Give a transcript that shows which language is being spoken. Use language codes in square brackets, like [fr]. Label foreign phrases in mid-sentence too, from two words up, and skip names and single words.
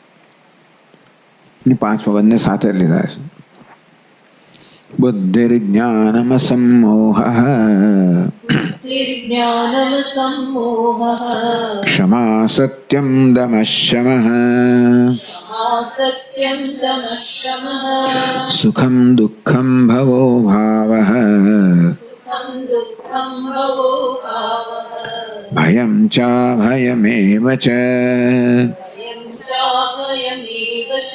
[gu] 5મા બંને સાથે લીધા છે. [sa] બુદ્ધિર્જ્ઞાનમ સમોહ ક્ષમા સત્યમ દમઃ શમઃ सत्यं दमः शमः सुखं दुःखं भवो भावः सुखं दुःखं भवो भावः भयं च भयमेव च भयं चाभयमेव च